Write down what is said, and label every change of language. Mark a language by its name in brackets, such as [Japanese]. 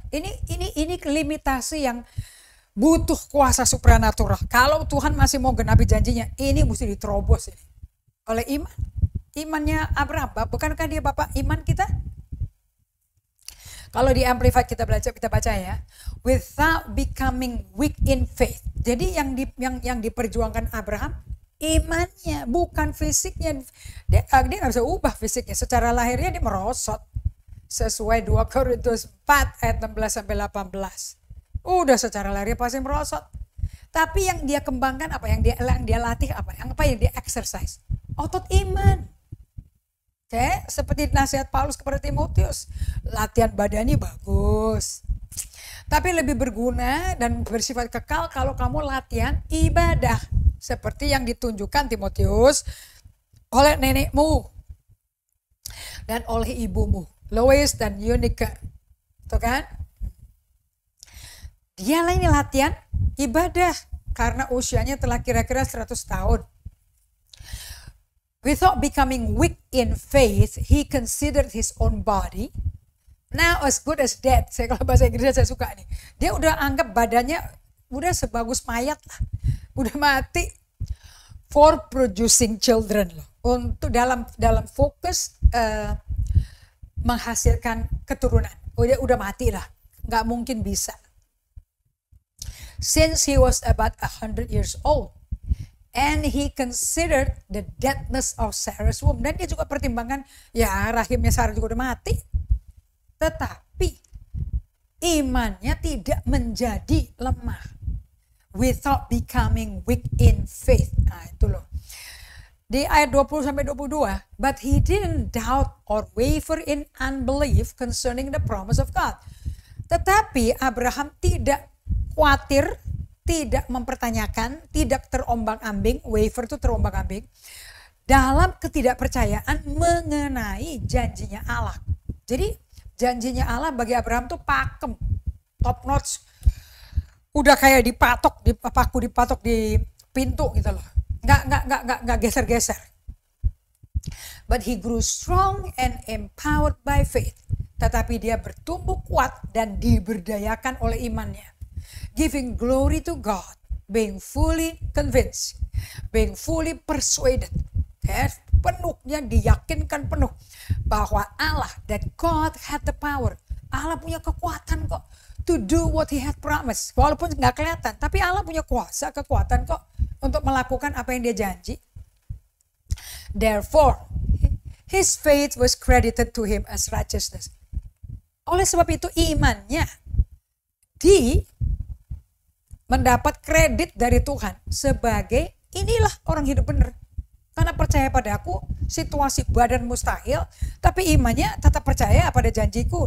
[Indonesian] Ini limitasi yang butuh kuasa supranatural. Kalau Tuhan masih mau genapi janjinya, ini mesti diterobos ini oleh iman. Imannya Abraham, bukankah dia bapak iman kita? Kalau di Amplified kita baca ya, [English] without becoming weak in faith. [Indonesian] Jadi yang diperjuangkan Abraham imannya, bukan fisiknya. Dia nggak bisa ubah fisiknya. Secara lahirnya dia merosot sesuai 2 Korintus 4 ayat 16 sampai 18. Udah secara lahirnya pasti merosot. Tapi yang dia kembangkan apa? Yang dia latih apa? Yang dia exercise? Otot iman. Oke, seperti nasihat Paulus kepada Timotius, latihan badannya bagus, tapi lebih berguna dan bersifat kekal kalau kamu latihan ibadah, seperti yang ditunjukkan Timotius oleh nenekmu dan oleh ibumu, Lois dan Eunice, tuh kan? Dia ini latihan ibadah karena usianya telah kira-kira 100 tahun. [English] Without becoming weak in faith, he considered his own body now as good as dead. [Indonesian] Saya kalau bahasa Inggrisnya saya suka nih. Dia udah anggap badannya udah sebagus mayat lah. Udah mati [English] for producing children [Indonesian] loh. Untuk dalam fokus menghasilkan keturunan. Udah mati lah. Nggak mungkin bisa. [English] Since he was about 100 years old. And he considered the deadness of Sarah's womb. [Indonesian] Dan dia juga pertimbangkan, ya rahimnya Sarah juga udah mati. Tetapi imannya tidak menjadi lemah. [English] Without becoming weak in faith. [Indonesian] Nah itu loh. Di ayat 20-22. [English] But he didn't doubt or waver in unbelief concerning the promise of God. [Indonesian] Tetapi Abraham tidak khawatir, tidak mempertanyakan, tidak terombang-ambing, waver itu terombang-ambing, dalam ketidakpercayaan mengenai janjinya Allah. Jadi janjinya Allah bagi Abraham tuh pakem, top notch, udah kayak dipatok di pintu gitu loh, nggak geser-geser. [English] But he grew strong and empowered by faith. [Indonesian] Tetapi dia bertumbuh kuat dan diberdayakan oleh imannya. [English] Giving glory to God, being fully convinced, being fully persuaded, [Indonesian] penuhnya diyakinkan penuh bahwa Allah, [English] that God had the power, [Indonesian] Allah punya kekuatan kok [English] to do what he had promised, [Indonesian] walaupun nggak kelihatan, tapi Allah punya kuasa, kekuatan kok untuk melakukan apa yang dia janji. [English] Therefore, his faith was credited to him as righteousness. [Indonesian] Oleh sebab itu imannya mendapat kredit dari Tuhan sebagai inilah orang hidup benar. Karena percaya pada aku, situasi badan mustahil, tapi imannya tetap percaya pada janjiku.